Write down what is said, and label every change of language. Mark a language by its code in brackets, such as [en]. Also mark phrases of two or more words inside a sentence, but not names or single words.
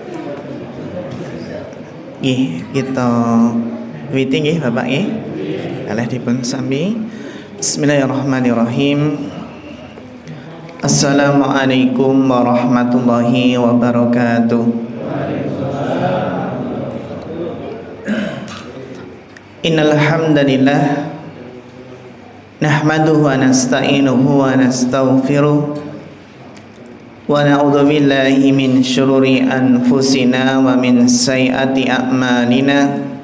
[jv] Kita wiwiti nggih Bapak nggih. Kalih dipun sami. [ar] بسم الله الرحمن الرحيم. السلام عليكم ورحمة الله وبركاته. إن الحمد لله نحمده ونستعينه ونستغفره ونعوذ بالله من شرور أنفسنا ومن سيئات أعمالنا.